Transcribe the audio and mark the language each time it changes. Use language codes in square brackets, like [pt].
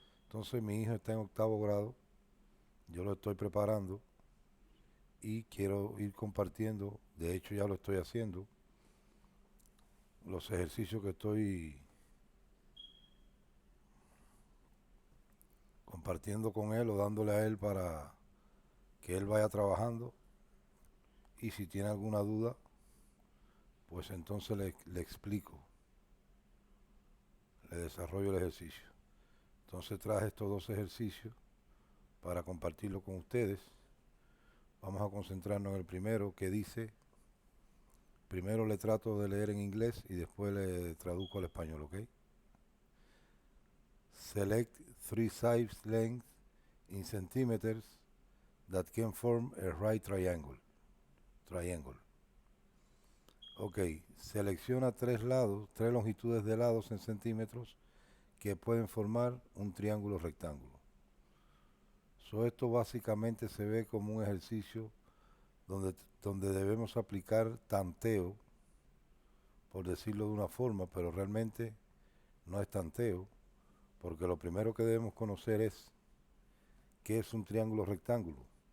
[es] Entonces mi hijo está en octavo grado, yo lo estoy preparando y quiero ir compartiendo, de hecho ya lo estoy haciendo, los ejercicios que estoy compartiendo con él o dándole a él para que él vaya trabajando, y si tiene alguna duda, pues entonces le explico, le desarrollo el ejercicio. Entonces traje estos dos ejercicios para compartirlo con ustedes. Vamos a concentrarnos en el primero, que dice, primero le trato de leer en inglés y después le traduzco al español, ¿ok? [en] Select three sides lengths in centimeters that can form a right triangle. [es] Ok, selecciona tres lados, tres longitudes de lados en centímetros que pueden formar un triángulo rectángulo. Esto básicamente se ve como un ejercicio donde debemos aplicar tanteo, por decirlo de una forma, pero realmente no es tanteo, porque lo primero que debemos conocer es qué es un triángulo rectángulo.